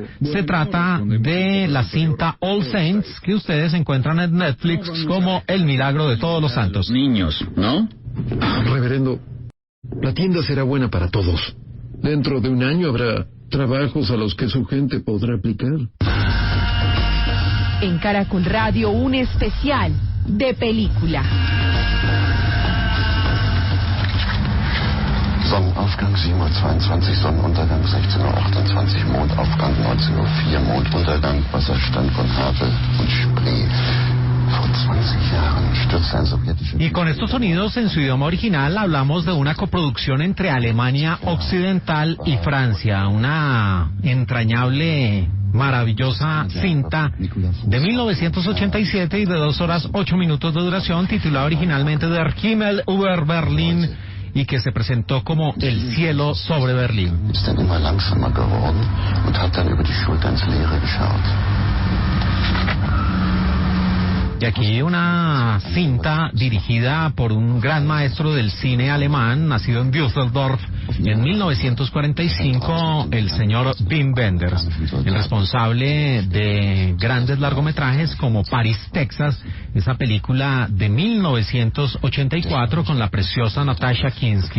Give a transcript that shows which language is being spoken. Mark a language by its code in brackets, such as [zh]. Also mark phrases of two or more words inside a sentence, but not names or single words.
[es] Se trata de la cinta All Saints, que ustedes encuentran en Netflix como El Milagro de Todos los Santos. Niños, ¿no? Reverendo, la tienda será buena para todos. Dentro de un año habrá trabajos a los que su gente podrá aplicar. En Caracol Radio, un especial de película. [de] Sonnenaufgang 7:22 Uhr, Sonnenuntergang 16:28 Uhr, Mondaufgang 19:04 Uhr, Monduntergang, Wasserstand von Havel und Spree. Vor 20 Jahren stürzte ein sowjetischer... [es] Y con estos sonidos en su idioma original hablamos de una coproducción entre Alemania Occidental y Francia, una entrañable, maravillosa cinta de 1987 y de 2 horas 8 minutos de duración, titulada originalmente Der Himmel über Berlin, y que se presentó como El cielo sobre Berlín. [de] Ist dann immer langsamer geworden und hat dann über die Schulter ins Leere geschaut. [es] Y aquí una cinta dirigida por un gran maestro del cine alemán, nacido en Düsseldorf en 1945, el señor Wim Wenders, el responsable de grandes largometrajes como París, Texas, esa película de 1984 con la preciosa Natasha Kinski.